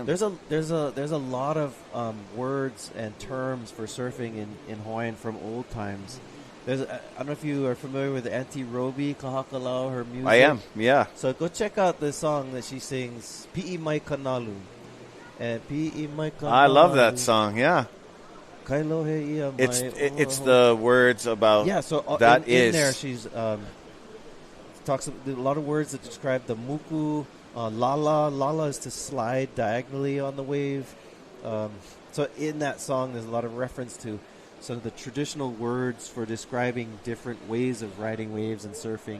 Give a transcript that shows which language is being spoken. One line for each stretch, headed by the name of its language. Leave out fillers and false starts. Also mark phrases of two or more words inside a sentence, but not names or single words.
English: There's a lot of words and terms for surfing in Hawaiian from old times. I don't know if you are familiar with Auntie Roby Kahakalau, her music. I am, yeah. So go check out the song that she sings, Pi'i Mai Kanalu. And Pi'i Mai Kanalu. I love that song, yeah.
Hawaiian: Kailohe ia mai.
English: It's the words about in there she's talks a lot of words that describe the muku, lala. Lala is to slide diagonally on the wave. So in that song, there's a lot of reference to some of the traditional words for describing different ways of riding waves and surfing.